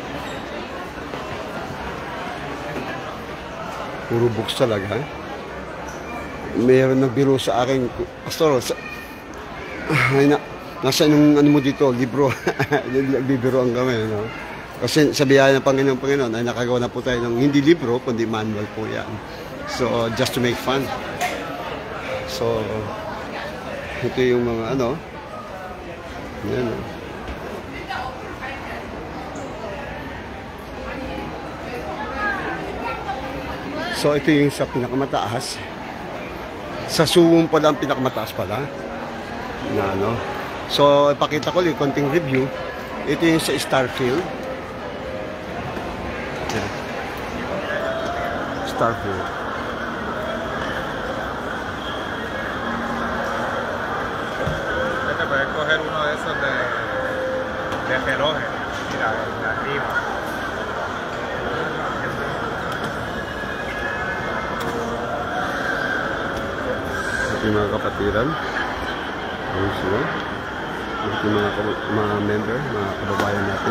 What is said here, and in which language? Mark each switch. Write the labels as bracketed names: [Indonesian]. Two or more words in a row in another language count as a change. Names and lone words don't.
[Filipino] Puro books talaga. Mayroon nagbiro sa akin, Pastor, nasa nung ano mo dito, libro. Nagbibiroan kami, no? Kasi sa biyaya ng Panginoon ay nakagawa na po tayo ng hindi libro, kundi manual po yan. [English] So, just to make fun. [Filipino] So, ito yung mga ano, yan, no? So ito yung sa pinakamataas. Sa Suwon pala ang pinakamataas pala na ano. So ipakita ko yung konting review. Ito yung sa Starfield. Yan. Starfield. [Spanish] Puedes coger uno de esos de reloj, mira, de arriba. [Filipino] Ito yung mga kapatiran. Ayun sila. Ito yung mga member, mga kababayan natin.